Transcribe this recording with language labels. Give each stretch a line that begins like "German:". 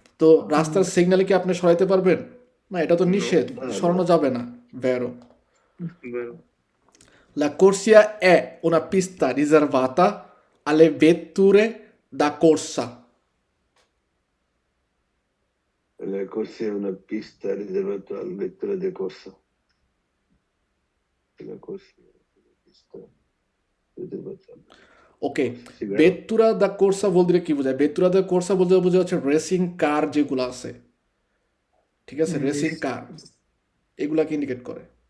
Bangla: তো রাস্তার সিগন্যালে কি আপনি সরাইতে পারবেন? না, এটা তো নিষেধ, সরানো যাবে না। ভেরো।
Italian: vero? La corsia è una pista riservata alle vetture da corsa. La corsia è una pista riservata alle vetture di corsa. La corsia è una pista riservata. ওকে, Sì, vero?
Bangla: বেত্তুরা দা কোর্সা বলতে কি বোঝায়? বেত্তুরা দা কোর্সা বলতে বোঝা হচ্ছে রেসিং কার যেগুলো আছে, ঠিক আছে? রেসিং কার এগুলাকে ইন্ডিকেট করে।